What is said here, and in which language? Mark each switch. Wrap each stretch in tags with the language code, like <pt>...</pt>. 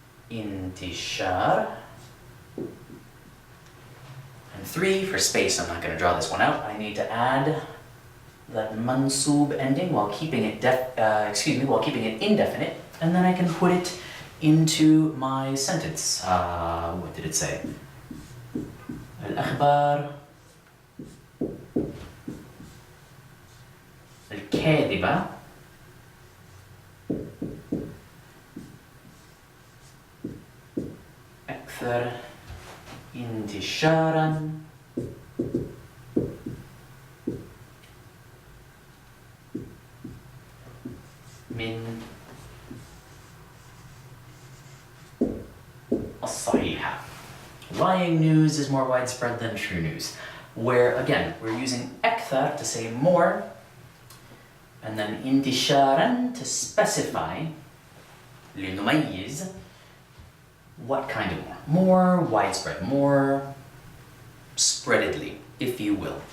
<en>Intishar. And 3 for space. I'm not going to draw this one out. I need to add that mansoob ending while keeping it while keeping it indefinite, and then I can put it into my sentence. What did it say?</en> <ar>الأخبار الكاذبة أكثر انتشارا من الصحيحة.</ar> <en>Lying news is more widespread than true news, where again we're using أكثر to say more, and then انتشارا to specify لنميز what kind of more widespread, more spreadedly, if you will.</en>